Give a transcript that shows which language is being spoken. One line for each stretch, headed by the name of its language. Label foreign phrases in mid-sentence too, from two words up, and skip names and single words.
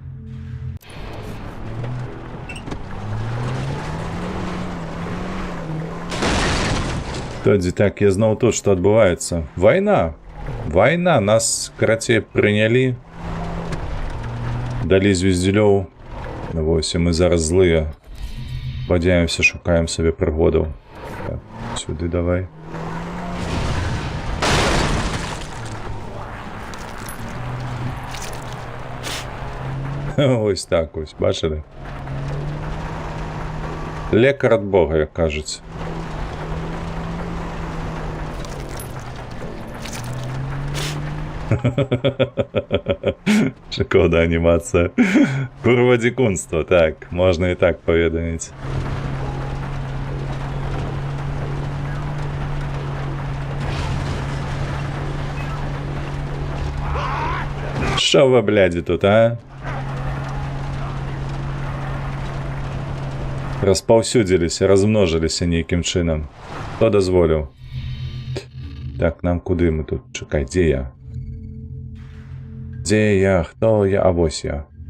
Belarusian: Тоді так, я зноў тут, што адбываецца. Вайна! Вайна! Нас, карацей, прынялі. Далі звездзелёў. Вось, і мы зараз злыя. Бадзяемся, шукаем сабе прыгодаў. Так, сюды давай.
Ukrainian: Ось так ось, бачили?
Belarusian: Лекар ад Бога, як кажуць. Шкода анімацыя. Курва дзікунства, так, можна і так паведаміць.
Ukrainian: Що ви, бляді, тут, а?
Belarusian: Распаўсюдзіліся, размножиліся нейкім чынам. Хто дазволіў? Так, нам куды мы тут? Чакай, дзе я? Дзе я? Хто я? А вось я.